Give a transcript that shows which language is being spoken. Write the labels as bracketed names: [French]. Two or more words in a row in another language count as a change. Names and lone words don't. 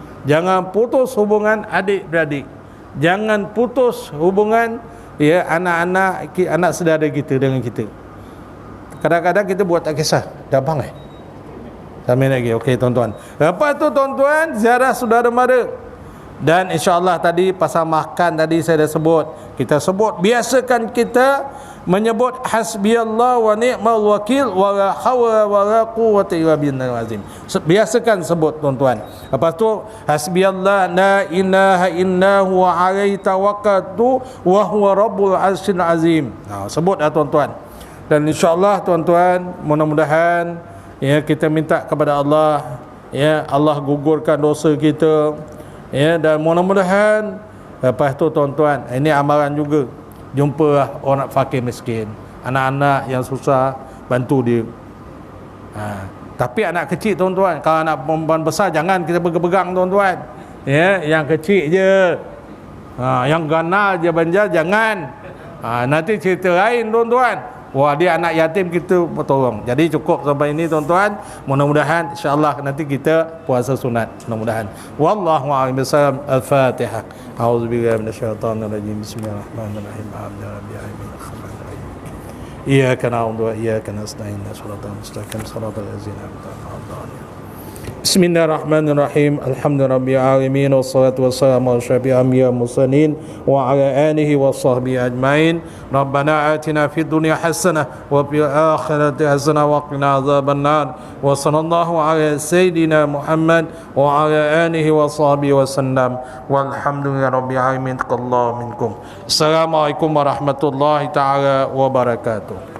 [Malay] Jangan putus hubungan adik-beradik. Jangan putus hubungan ya anak-anak, anak saudara kita dengan kita. Kadang-kadang kita buat tak kisah. Dah bang Sampai lagi. Okey tuan-tuan. Lepas tu tuan-tuan, ziarah saudara mara. Dan insya-Allah tadi pasal makan tadi saya dah sebut. Kita sebut, biasakan kita menyebut [Arabic] حسبي الله ونعم الوكيل ولا حول ولا قوة إلا بالله العظيم. [Malay] Biasakan sebut tuan-tuan. Lepas tu [Arabic] حسبي الله لا إله إلا هو عليه توكلت وهو رب العرش العظيم. [Malay] Sebut tuan-tuan. Dan insya-Allah tuan-tuan, mudah-mudahan ya kita minta kepada Allah, ya Allah gugurkan dosa kita, ya, dan mudah-mudahan lepas tu tuan-tuan, ini amalan juga, jumpalah orang fakir miskin, anak-anak yang susah, bantu dia. Tapi anak kecil tuan-tuan, kalau anak perempuan besar jangan kita pegang-pegang tuan-tuan, ya, yang kecil je, yang ganal je banjar jangan. Nanti cerita lain tuan-tuan. Wah, dia anak yatim kita tolong. Jadi cukup sampai ini tuan-tuan. Mudah-mudahan insya-Allah nanti kita puasa sunat. Mudah-mudahan. [Arabic] والله أعلم بالصواب. الفاتحة. أعوذ بالله من الشيطان الرجيم. بسم الله الرحمن الرحيم. الحمد لله رب إياك نعبد وإياك نستعين. الصراط المستقيم. صراط الذين أنعمت عليهم. بسم الله الرحمن الرحيم. الحمد لله رب العالمين والصلاة والسلام على أشرف الأنبياء والمرسلين وعلى آله وصحبه أجمعين. ربنا آتنا في الدنيا حسنة وفي الآخرة حسنة وقنا عذاب النار. وصلى الله على سيدنا محمد وعلى آله وصحبه وسلم. والحمد لله رب العالمين. تقبل الله منكم. السلام عليكم ورحمة الله تعالى وبركاته.